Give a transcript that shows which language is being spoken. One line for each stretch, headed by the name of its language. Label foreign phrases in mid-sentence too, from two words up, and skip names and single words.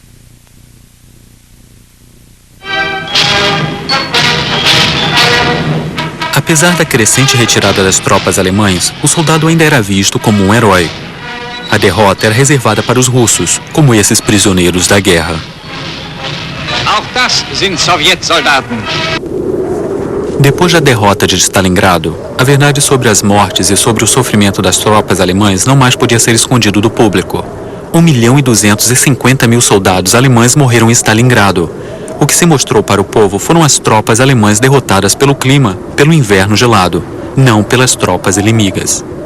Portuguese: Apesar da crescente retirada das tropas alemãs, o soldado ainda era visto como um herói. A derrota era reservada para os russos, como esses prisioneiros da guerra.
German: Auch das sind Sowjetsoldaten.
Portuguese: Depois da derrota de Stalingrado, a verdade sobre as mortes e sobre o sofrimento das tropas alemãs não mais podia ser escondido do público. 1.250.000 soldados alemães morreram em Stalingrado. O que se mostrou para o povo foram as tropas alemãs derrotadas pelo clima, pelo inverno gelado, não pelas tropas inimigas.